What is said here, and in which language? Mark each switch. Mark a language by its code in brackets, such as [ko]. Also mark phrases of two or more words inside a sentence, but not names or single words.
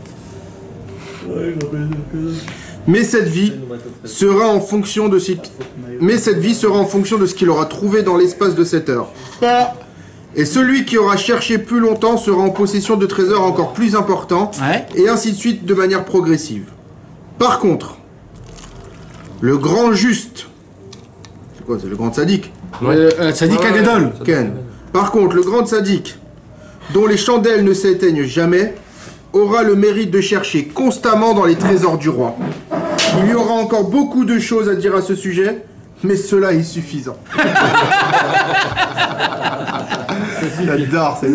[fr] Mais cette vie sera en fonction de ce qu'il aura trouvé dans l'espace de 7 heures. Et celui qui aura cherché plus longtemps sera en possession de trésors encore plus importants, Ouais. et ainsi de suite de manière progressive. Par contre, le grand juste, c'est quoi, c'est le grand tzaddik? [he] צדיק הגדול. Ken. [fr] Par contre, le grand tzaddik, dont les chandelles ne s'éteignent jamais, aura le mérite de chercher constamment dans les trésors du roi. Il y aura encore beaucoup de choses à dire à ce sujet, mais cela est suffisant. J'adore, c'est